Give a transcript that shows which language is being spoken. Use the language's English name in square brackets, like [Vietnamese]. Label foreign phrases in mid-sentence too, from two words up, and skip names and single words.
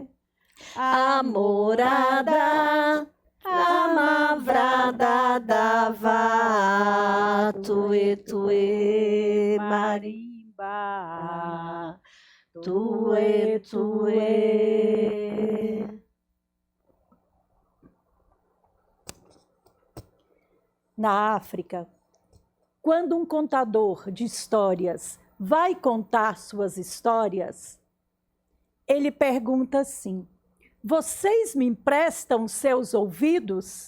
[Portuguese] A morada, a mavrada dava, tuê, tuê, marimba. Tuê, tuê. Na África, quando um contador de histórias vai contar suas histórias, ele pergunta assim: vocês me emprestam seus ouvidos?